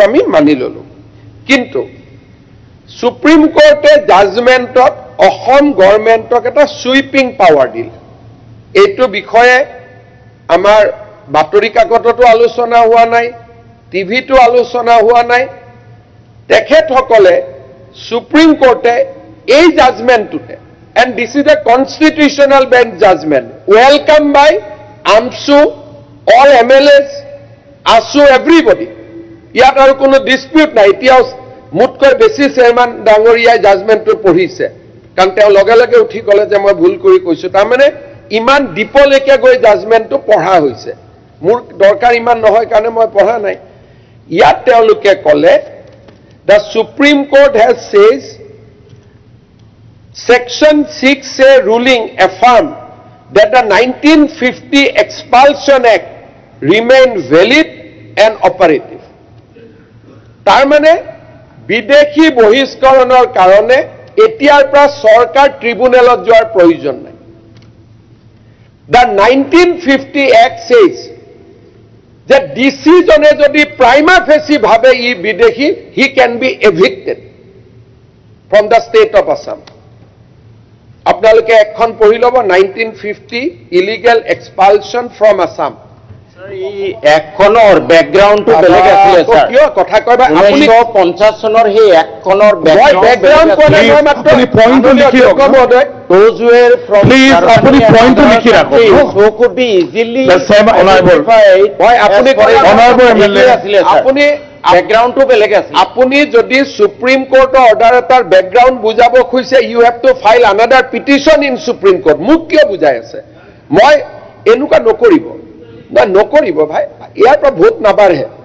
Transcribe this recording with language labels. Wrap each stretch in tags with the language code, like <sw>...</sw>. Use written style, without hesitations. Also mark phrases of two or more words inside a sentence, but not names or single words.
<as>আমি মানি ললো কিন্তু সুপ্ৰিম কোৰ্টে জাজমেণ্টত অসম গভৰ্ণমেণ্টক এটা</as> <en>sweeping power</en> <as>দিলে এইটো বিষয়ে আমাৰ বাতৰি কাকততো আলোচনা হোৱা নাই টিভিটো আলোচনা হোৱা নাই তেখেতসকলে সুপ্ৰিম কোৰ্টে এই জাজমেণ্টটোতে</as> <en>and this is a constitutional bench judgment welcomed by AMSU all MLAs ASU everybody</en> <as>ইয়াত আৰু কোনো dispute নাই এতিয়াও মুটকৈ বেছি চেয়াৰম্যান ডাঙৰীয়াই জাজমেণ্টটো পঢ়িছে কাৰণ তেওঁ লগে লগে উঠি ক'লে যে মই ভুল কৰি কৈছো তাৰমানে ইমান ডিপলৈকে গৈ জাজমেণ্টটো পঢ়া হৈছে মোৰ দৰকাৰ ইমান নহয় কাৰণে মই পঢ়া নাই ইয়াত তেওঁলোকে ক'লে</as> <en>the Supreme Court has says Section 6A ruling affirmed that the 1950 Expulsion Act remained valid and operative.</en> <as>তাৰমানে বিদেশী বহিষ্কৰণৰ কাৰণে এতিয়াৰ পৰা চৰকাৰ ট্ৰিব্যুনেলত যোৱাৰ প্ৰয়োজন নাই</as> <en>The 1950 Act says that</en> <as>ডিচিজনে যদি প্ৰাইমা ফেচি ভাবে ই বিদেশী</as> <en>he can be evicted from the state of Assam</en> <as>আপোনালোকে এখন পঢ়ি ল'ব 1950 ইলিগেল এক্সপালশন ফ্ৰম আসাম একখনৰ ব্যাকগ্ৰাউণ্ডটো বেলেগ আছিল স্যাৰ কিয় কথা কয়বা আপুনি 1950 চনৰ সেই একখনৰ ব্যাকগ্ৰাউণ্ড কোনে মই মাত্ৰ পইণ্টটো লিখি ৰাখক</as> <en>those were from please</en> <as>আপুনি পইণ্টটো লিখি ৰাখক</as> <en>so could be easily the same honorable</en> <as>হয় আপুনি</as> <en>honorable MLA</en> <as>আপুনি ব্যাকগ্ৰাউণ্ডটো বেলেগ আছিল আপুনি যদি সুপ্ৰিম কোৰ্টৰ অৰ্ডাৰ এটাৰ ব্যাকগ্ৰাউণ্ড বুজাব খুজিছে</as> <en>you have to file another petition in Supreme Court</en> <as>মোক কিয় বুজাই আছে মই এনেকুৱা নকৰিব না নকৰিব ভাই ইয়াৰ পৰা ভোট নাবাঢ়ে</as>